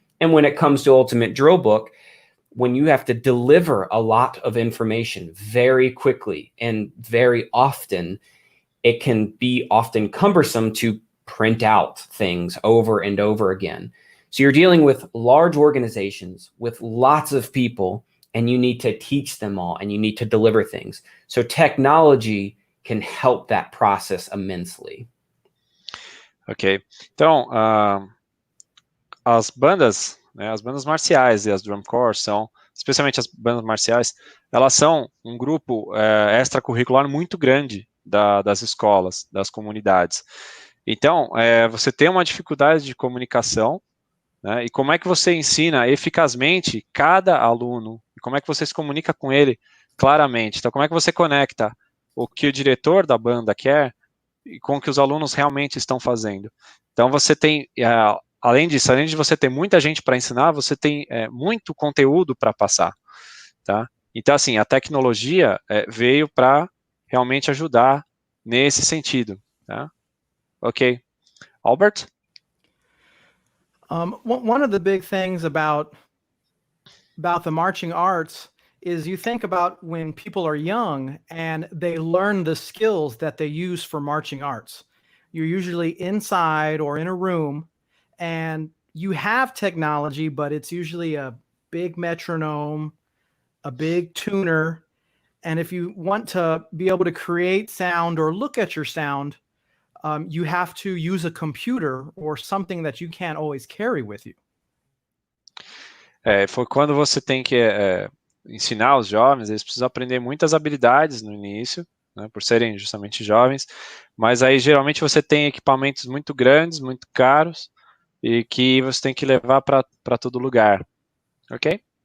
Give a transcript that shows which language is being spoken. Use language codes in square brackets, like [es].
[en] And when it comes to UltimateDrillBook, when you have to deliver a lot of information very quickly and very often, it can be often cumbersome to print out things over and over again. So you're dealing with large organizations with lots of people, and you need to teach them all, and you need to deliver things. So technology can help that process immensely. Ok. [pt] Então, as bandas, né, as bandas marciais e as drum corps são, especialmente as bandas marciais, elas são um grupo extracurricular muito grande das escolas, das comunidades. Então, você tem uma dificuldade de comunicação, né, e como é que você ensina eficazmente cada aluno, e como é que você se comunica com ele claramente. Então, como é que você conecta o que o diretor da banda quer e com o que os alunos realmente estão fazendo. Então, você tem, além disso, além de você ter muita gente para ensinar, você tem muito conteúdo para passar, tá? Então, assim, a tecnologia veio para realmente ajudar nesse sentido, tá? Ok. Albert? [en] One of the big things about the marching arts is you think about when people are young and they learn the skills that they use for marching arts. You're usually inside or in a room, and you have technology, but it's usually a big metronome, a big tuner. And if you want to be able to create sound or look at your sound, you have to use a computer or something that you can't always carry with you. [pt] Foi quando você tem que ensinar os jovens, eles precisam aprender muitas habilidades no início, né, por serem justamente jovens, mas aí geralmente você tem equipamentos muito grandes, muito caros, e que você tem que levar para todo lugar, ok?